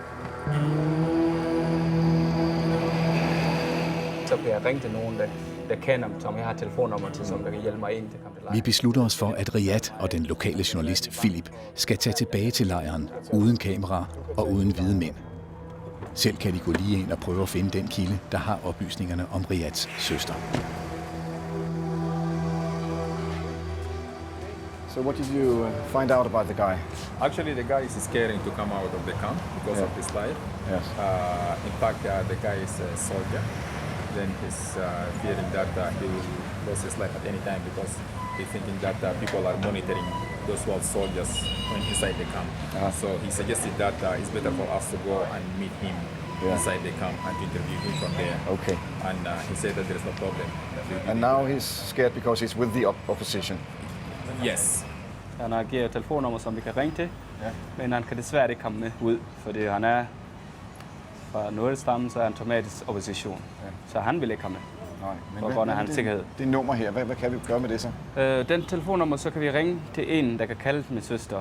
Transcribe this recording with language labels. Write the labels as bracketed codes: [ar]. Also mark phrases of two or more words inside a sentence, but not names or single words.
[da] Så bliver jeg ringt til nogen, der kender dem, som jeg har telefonnummer til, som der kan hjælpe mig ind til at komme til lejren. Vi beslutter os for, at Riyad og den lokale journalist Philip skal tage tilbage til lejren uden kamera og uden hvide mænd. Selv kan de gå lige ind og prøve at finde den kilde, der har oplysningerne om Riyads søster. [en] So what did you find out about the guy? Actually, the guy is scaring to come out of the camp because of this life. Yes. In fact, the guy is a soldier. Then he's fearing that he will lose his life at any time because he's thinking that people are monitoring those who are soldiers inside the camp. So he suggested that it's better for us to go and meet him inside the camp and interview him from there. Okay. And he said that there is no problem. And now he's scared because he's with the opposition. Yes. [da] Han har givet telefonnummer, som vi kan ringe til, men han kan desværre ikke komme med ud, fordi han er fra Nuer-stammen, så er han automatisk opposition. Så han vil ikke komme med. Nej, men på grund af hans sikkerhed. Det nummer her, hvad kan vi gøre med det så? Den telefonnummer, så kan vi ringe til en, der kan kalde min søster.